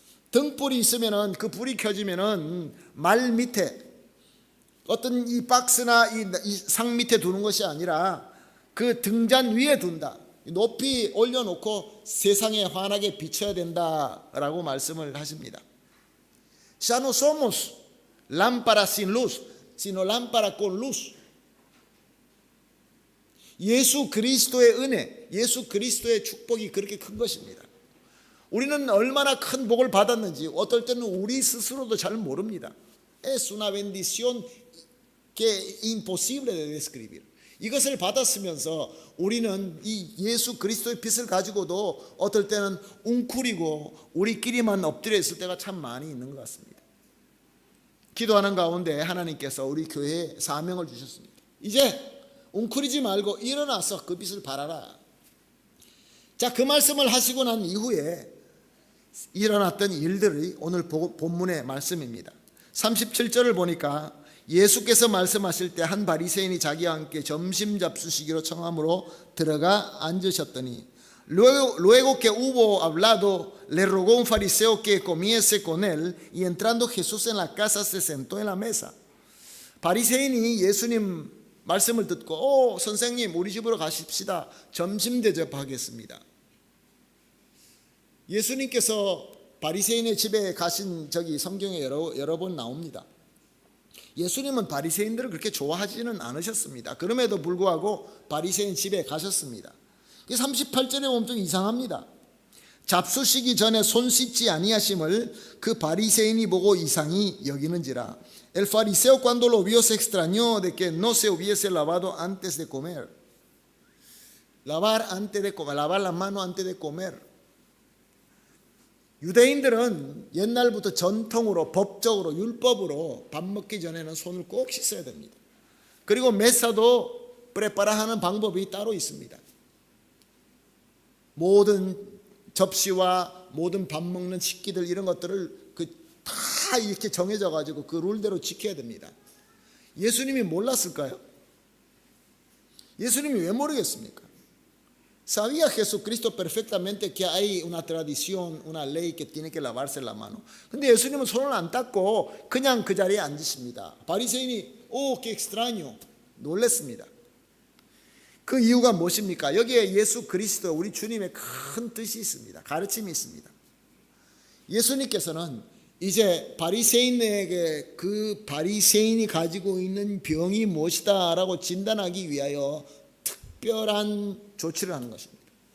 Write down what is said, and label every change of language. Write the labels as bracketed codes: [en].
[ko] 등불이 있으면은, 그 불이 켜지면은 말 밑에 어떤 이 박스나 이 상 밑에 두는 것이 아니라 그 등잔 위에 둔다. 높이 올려놓고 세상에 환하게 비춰야 된다라고 말씀을 하십니다. [es] Ya no somos lámpara sin luz, sino lámpara con luz. [ko] 예수 그리스도의 은혜, 예수 그리스도의 축복이 그렇게 큰 것입니다. 우리는 얼마나 큰 복을 받았는지 어떨 때는 우리 스스로도 잘 모릅니다. [es] Es una bendición que es imposible de describir. [ko] 이것을 받았으면서 우리는 이 예수 그리스도의 빛을 가지고도 어떨 때는 웅크리고 우리끼리만 엎드려 있을 때가 참 많이 있는 것 같습니다. 기도하는 가운데 하나님께서 우리 교회에 사명을 주셨습니다. 이제 웅크리지 말고 일어나서 그 빛을 발하라. 자, 그 말씀을 하시고 난 이후에 일어났던 일들이 오늘 본문의 말씀입니다. 37절을 보니까 예수께서 말씀하실 때 한 바리새인이 자기와 함께 점심 잡수시기로 청함으로 들어가 앉으셨더니 [es] luego que hubo hablado le rogó un fariseo que comiese con él y entrando Jesús en la casa se sentó en la mesa. [ko] 바리새인이 예수님 말씀을 듣고 선생님 우리 집으로 가십시다, 점심 대접하겠습니다. 예수님께서 바리새인의 집에 가신 적이 성경에 여러 번 나옵니다. 예수님은 바리새인들을 그렇게 좋아하지는 않으셨습니다. 그럼에도 불구하고 바리새인 집에 가셨습니다. 38절에 보면 좀 이상합니다. 잡수시기 전에 손 씻지 아니하심을 그 바리새인이 보고 이상히 여기는지라. [es] El fariseo cuando lo vio se extrañó de que no se hubiese lavado antes de comer. Lavar la mano antes de comer. [ko] 유대인들은 옛날부터 전통으로, 법적으로, 율법으로 밥 먹기 전에는 손을 꼭 씻어야 됩니다. 그리고 메사도 프레파라하는 방법이 따로 있습니다. 모든 접시와 모든 밥 먹는 식기들 이런 것들을 다 이렇게 정해져 가지고 그 룰대로 지켜야 됩니다. 예수님이 몰랐을까요? 예수님이 왜 모르겠습니까? [es] Sabía Jesucristo perfectamente que hay una tradición, una ley que tiene que lavarse la mano. [ko] 근데 예수님은 손을 안 닦고 그냥 그 자리에 앉으십니다. 바리새인이 [es] qué extraño, [ko] 놀랐습니다. 그 이유가 무엇입니까? 여기에 예수 그리스도 우리 주님의 큰 뜻이 있습니다. 가르침이 있습니다. 예수님께서는 이제 바리새인에게 그 바리새인이 가지고 있는 병이 무엇이다 라고 진단하기 위하여 특별한 조치를 하는 것입니다.